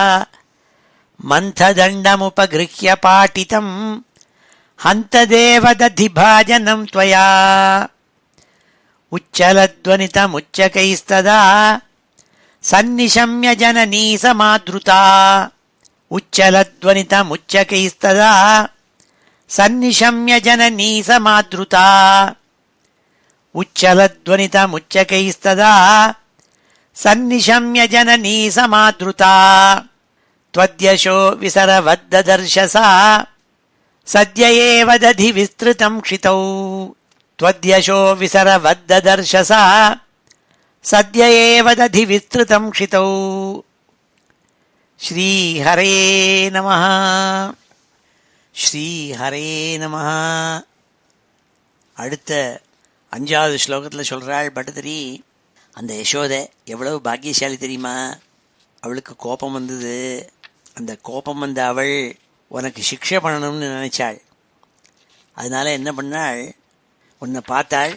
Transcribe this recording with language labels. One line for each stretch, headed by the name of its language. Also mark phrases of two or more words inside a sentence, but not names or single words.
Sanskrit: मन्थदण्डमुपगृह्य पाटितं हन्तदेव दधिभाजनं त्वया. उच्चलध्वनितमुच्चकैस्तदा सन्निशम्य जननी समादृता. उच्चलध्वनितमुच्चकैस्तदा सन्निशम्य जननी समादृता उच्चलध्वनितमुच्चकैस्तदा सन्निशम्य जननी समादृता त्वद्यशो विसरवद्ददर्शसा सद्य एव दधि विस्तृतं क्षितौ त्वद्यशो विसरवद्ददर्शसा सद्य एव दधि विस्तृतं क्षितौ श्रीहरे नमः श्रीहरे नमः.
Tamil: அடுத்த 5வது ஸ்லோகத்தில் சொல்கிறாள் பட்டதிரி, அந்த யசோதை எவ்வளவு பாக்கியசாலி தெரியுமா? அவளுக்கு கோபம் வந்தது. அந்த கோபம் வந்த அவள் உனக்கு சிக்ஷை பண்ணணும்னு நினைச்சாள். அதனால என்ன பண்ணாள், உன்னை பார்த்தாள்.